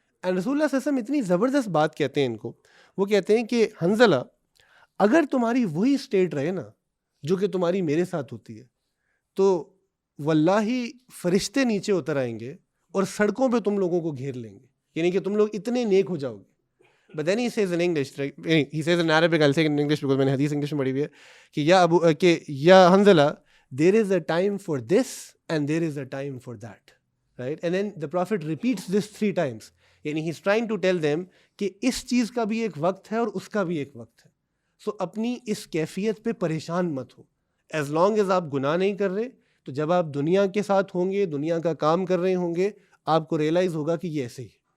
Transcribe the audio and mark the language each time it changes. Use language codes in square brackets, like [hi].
[ur] And رسول اللہ صلی اللہ علیہ وسلم اتنی زبردست بات کہتے ہیں ان کو, وہ کہتے ہیں کہ حنظلہ اگر تمہاری وہی اسٹیٹ رہے نا جو کہ تمہاری میرے ساتھ ہوتی ہے, تو واللہ فرشتے نیچے اتر آئیں گے اور سڑکوں پہ تم لوگوں کو گھیر لیں گے, یعنی کہ تم لوگ اتنے نیک ہو جاؤ گے. [en] But then he says in English, he says in Arabic, I'll say it in English because [ur] میں نے حدیث انگلش میں پڑھی ہوئی ہے کہ [en] یا Hanzala there is a time for this and there is a time for that, right? And then the Prophet repeats this 3 times, یعنی he's trying to tell them [ur] کہ اس چیز کا بھی ایک وقت ہے [en] اور اس کا بھی ایک وقت ہے. [ur] سو اپنی اس کیفیت پہ پریشان مت ہو. [en] as long as [ur] آپ گناہ نہیں کر رہے, تو جب آپ دنیا کے ساتھ ہوں گے, دنیا کا کام کر رہے ہوں گے, آپ کو ریئلائز ہوگا کہ یہ ایسے ہی.